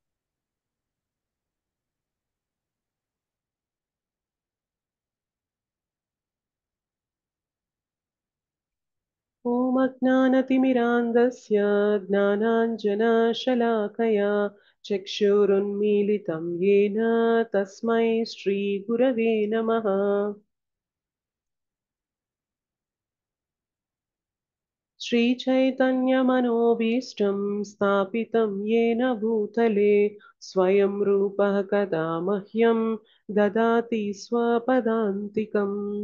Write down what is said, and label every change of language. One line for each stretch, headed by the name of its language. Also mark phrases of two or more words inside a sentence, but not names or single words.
Sanskrit: ఓం అజ్ఞానతిమిరాంధస్య జ్ఞానాంజనశలాకయా చక్షురున్మీలితం యేన తస్మై శ్రీగురవే నమః. श्रीचैतन्यमनोभीष्टं स्थापितं येन भूतले स्वयं रूपः कदा मह्यं ददाति स्वपदान्तिकम्.